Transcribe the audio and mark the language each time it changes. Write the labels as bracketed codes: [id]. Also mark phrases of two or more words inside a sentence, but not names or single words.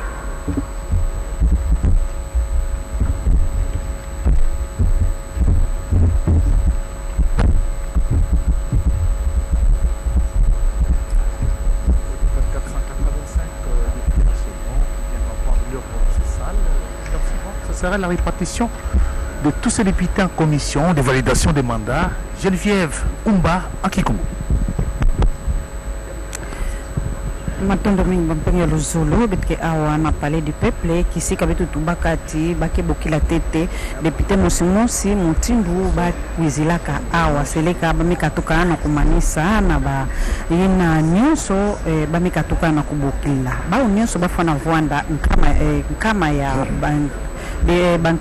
[fr] Ce sera la répartition de tous ces députés en commission de validation des mandats. Geneviève Umba Akikumu. [ktu] Matondo mingi bampenge lozolo betke awa na palais du peuple kisika betu tubakati bake bokila tete député Mosimosi Mutindu ba kwizilaka awa seleka bamikatuka na kumanisa na ba ina nyonso bamikatuka na kubokila ba nyonso bafana vwanda nkama ya de bantu